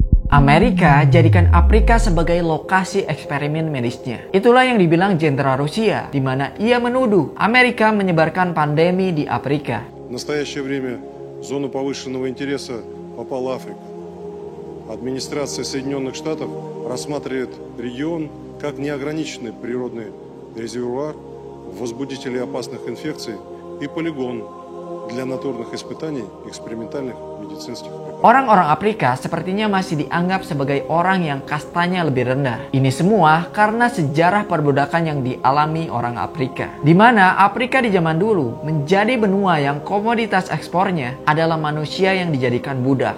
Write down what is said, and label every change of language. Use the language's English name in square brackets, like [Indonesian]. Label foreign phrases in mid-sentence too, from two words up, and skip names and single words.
[Indonesian] Amerika jadikan Afrika sebagai lokasi eksperimen medisnya. Itulah yang dibilang jenderal Rusia, di mana ia menuduh Amerika menyebarkan pandemi di Afrika. [Russian] В настоящее время в зону повышенного интереса попала Африка. Администрация Соединенных Штатов рассматривает регион как неограниченный природный резервуар возбудителей опасных инфекций и полигон для натурных испытаний экспериментальных медицинских препаратов. [Indonesian] Orang-orang Afrika sepertinya masih dianggap sebagai orang yang kastanya lebih rendah. Ini semua karena sejarah perbudakan yang dialami orang Afrika. Di mana Afrika di zaman dulu menjadi benua yang komoditas ekspornya adalah manusia yang dijadikan budak.